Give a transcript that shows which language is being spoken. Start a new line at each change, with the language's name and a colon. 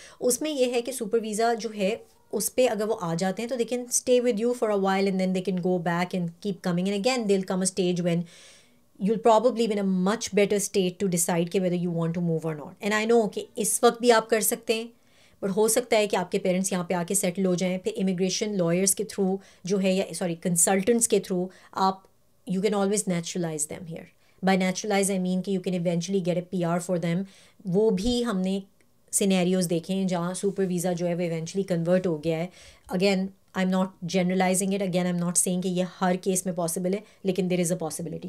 Urdu: اس میں یہ ہے کہ سپر ویزا جو ہے اس پہ اگر وہ آ جاتے ہیں تو
English: They can stay with you for a while and then they can go back and keep coming and again they will come a stage when you'll probably be in a much better state to decide کہ whether you want to move or not. And I know
Urdu: کہ اس وقت بھی آپ کر سکتے ہیں، but ہو سکتا ہے کہ آپ کے پیرنٹس یہاں پہ آ کے سیٹل ہو جائیں، پھر امیگریشن لائرس کے تھرو جو ہے یا کنسلٹنٹس کے تھرو آپ
English: you can always naturalize them here. By naturalize I mean کہ you can eventually get a PR for them.
Urdu: وہ بھی ہم نے سینیریوز دیکھے ہیں جہاں سپر ویزا جو ہے وہ ایونچولی کنورٹ ہو گیا ہے.
English: again I am not generalizing it, again I am not saying کہ
Urdu: یہ ہر کیس میں پاسبل ہے، لیکن
English: There is a possibility.